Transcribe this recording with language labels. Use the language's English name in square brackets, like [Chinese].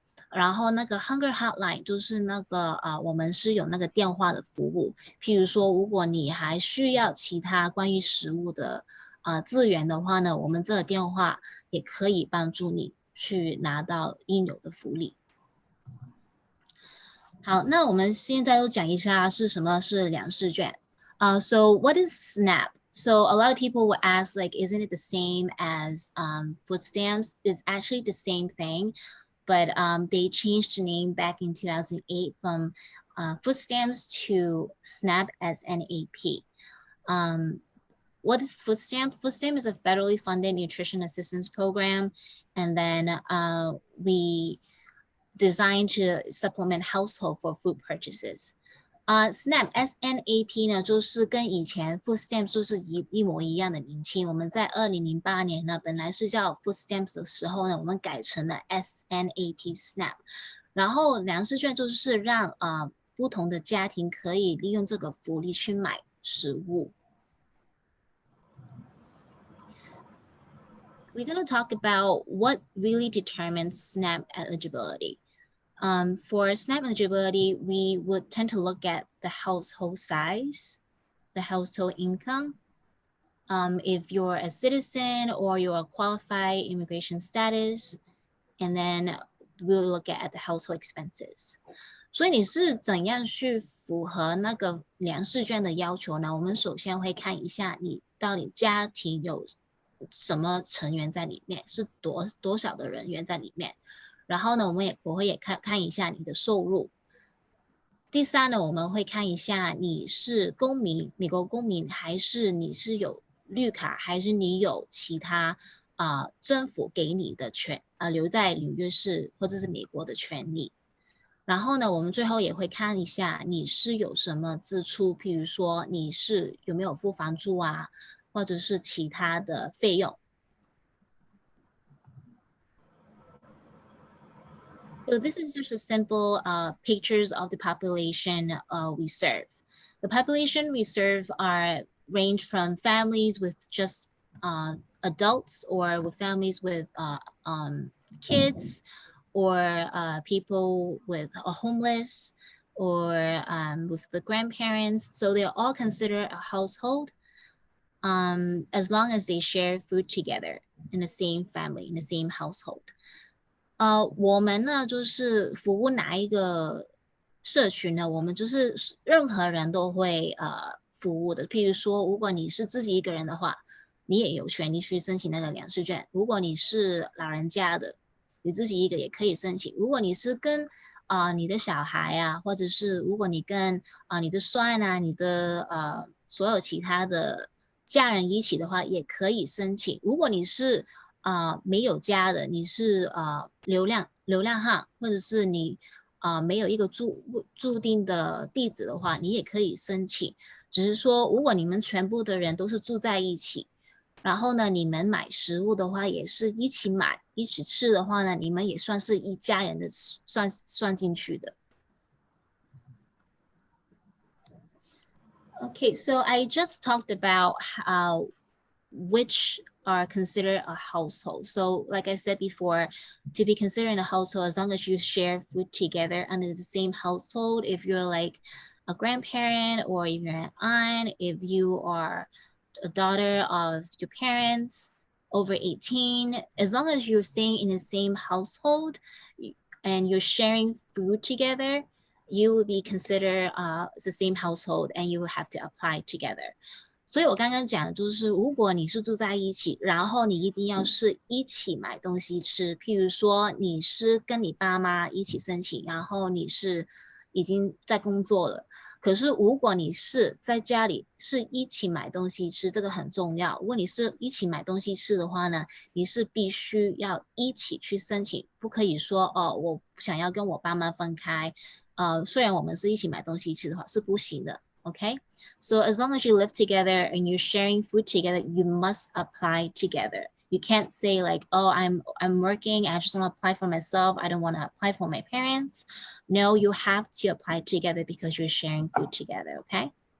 [Chinese] 然后那个 Hunger Hotline 就是那个我们是有那个电话的服务，譬如说如果你还需要其他关于食物的资源的话呢，我们这个电话也可以帮助你去拿到应有的福利。好，那我们现在都讲一下是什么是粮食券。 [English] So what is SNAP? So a lot of people will ask, like, isn't it the same as food stamps? It's actually the same thing, but they changed the name back in 2008 from food stamps to SNAP as NAP. What is food stamp? Food stamp is a federally funded nutrition assistance program, and then we designed to supplement household for food purchases. [Chinese] SNAP SNAP 呢，就是跟以前 food stamps 就是一模一样的名称。我们在2008年呢，本来是叫 food stamps 的时候呢，我们改成了 SNAP SNAP。然后粮食券就是让不同的家庭可以利用这个福利去买食物。 [English] We're going to talk about what really determines SNAP eligibility. For SNAP eligibility, we would tend to look at the household size, the household income, if you're a citizen or you're a qualified immigration status, and then we'll look at the household expenses. [Chinese] 所以你是怎样去符合那个粮食券的要求呢？我们首先会看一下你到底家庭有什么成员在里面，是多少的人员在里面。然后呢，我会也看一下你的收入。第三呢，我们会看一下你是公民，美国公民，还是你是有绿卡，还是你有其他政府给你的留在纽约市或者是美国的权利。然后呢，我们最后也会看一下你是有什么支出，譬如说你是有没有付房租啊，或者是其他的费用。 [English] So this is just a simple pictures of the population we serve. The population we serve range from families with just adults, or with families with kids, or people with homeless, or with the grandparents. So they're all considered a household as long as they share food together in the same family, in the same household. [Chinese] 我们呢就是服务哪一个社群呢？我们就是任何人都会服务的。譬如说，如果你是自己一个人的话，你也有权利去申请那个粮食券。如果你是老人家的，你自己一个也可以申请。如果你是跟你的小孩啊，或者是如果你跟你的孙啊、你的所有其他的家人一起的话，也可以申请。如果你是没有家的，你是流浪汉，或者是你没有一个注定的地址的话，你也可以申请。只是说，如果你们全部的人都是住在一起，然后呢，你们买食物的话也是一起买，一起吃的话呢，你们也算是一家人的算进去的。 [English] Okay, so I just talked about which are considered a household. So like I said before, to be considered a household, as long as you share food together under the same household, if you're like a grandparent, or if you're an aunt, if you are a daughter of your parents over 18, as long as you're staying in the same household and you're sharing food together, you will be considered the same household and you will have to apply together. [Chinese] 所以我刚刚讲的就是，如果你是住在一起，然后你一定要是一起买东西吃，譬如说你是跟你爸妈一起申请，然后你是已经在工作了，可是如果你是在家里是一起买东西吃，这个很重要。如果你是一起买东西吃的话呢，你是必须要一起去申请，不可以说我想要跟我爸妈分开，虽然我们是一起买东西吃的话是不行的。 [English] Okay, so as long as you live together and you're sharing food together, you must apply together. You can't say like, oh, I'm working, I just want to apply for myself, I don't want to apply for my parents. No, you have to apply together because you're sharing food together, okay?